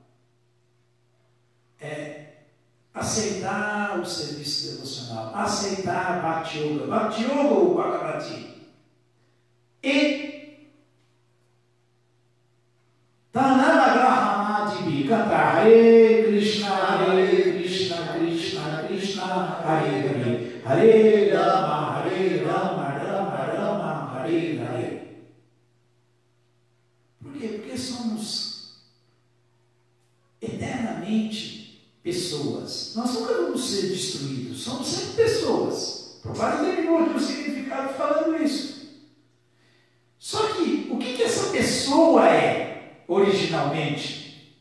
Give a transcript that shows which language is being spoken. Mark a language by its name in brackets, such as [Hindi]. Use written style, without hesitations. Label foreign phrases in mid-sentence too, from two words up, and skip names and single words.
[Portuguese] é aceitar o serviço devocional, aceitar Bhakti Yoga, Bhakti Yoga ou Bhagavati, e Tanamagrahamadibi, cantar [Sanskrit] Hare Krishna, Krishna Krishna, Hare Hare, Hare Rama, Rama, Hare Hare. [Portuguese] Por quê? Porque somos eternamente pessoas. Nós nunca vamos ser destruídos, somos sempre pessoas. Prabhupada terminou aqui o significado falando isso. Só que, o que essa pessoa é, originalmente?